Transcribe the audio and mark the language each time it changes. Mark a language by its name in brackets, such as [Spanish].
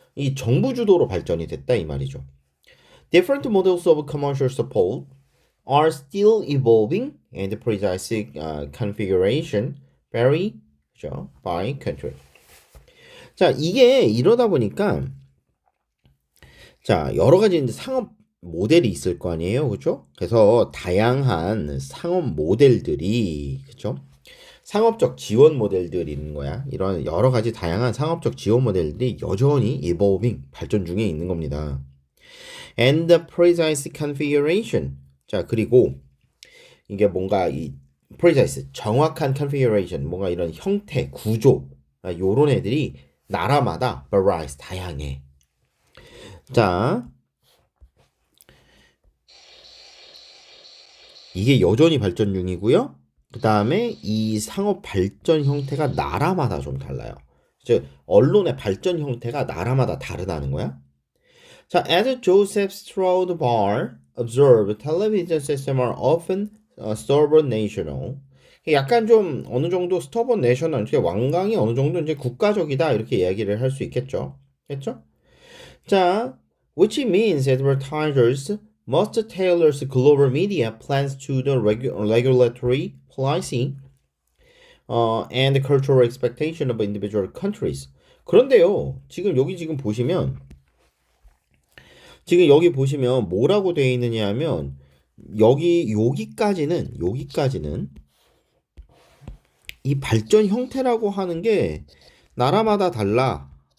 [Korean] 이 정부 주도로 발전이 됐다 이 말이죠. [English] Different models of commercial support are still evolving and the precise configuration vary [Korean] 그죠? [English] by country. [Korean] 자, 이게 이러다 보니까 자, 여러 가지 이제 상업 모델이 있을 거 아니에요. 그죠? 그래서 다양한 상업 모델들이 그죠? 상업적 지원 모델들이 있는 거야. 이런 여러 가지 다양한 상업적 지원 모델들이 여전히 evolving 발전 중에 있는 겁니다. [English] And the precise configuration. [Korean] 자, 그리고 이게 뭔가 이 precise 정확한 configuration 뭔가 이런 형태, 구조 요런 애들이 나라마다 varies 다양해. 자, 이게 여전히 발전 중이고요. 그 다음에 이 상업 발전 형태가 나라마다 좀 달라요. 즉 언론의 발전 형태가 나라마다 다르다는 거야. [English] 자, as Joseph Stroud Barr observed, television systems are often stubborn national. [Korean] 약간 좀 어느 정도 [English] stubborn national, [Korean] 완강이 어느 정도 이제 국가적이다 이렇게 이야기를 할 수 있겠죠. 그렇죠? [English] 자, which means advertisers must tailor global media plans to the regulatory policy and cultural expectation of individual countries. [Korean] 그런데요, 지금 보시면 지금 여기 보시면 뭐라고 되어 있느냐 하면 여기까지는 이 발전 형태라고 하는 게 나라마다 달라.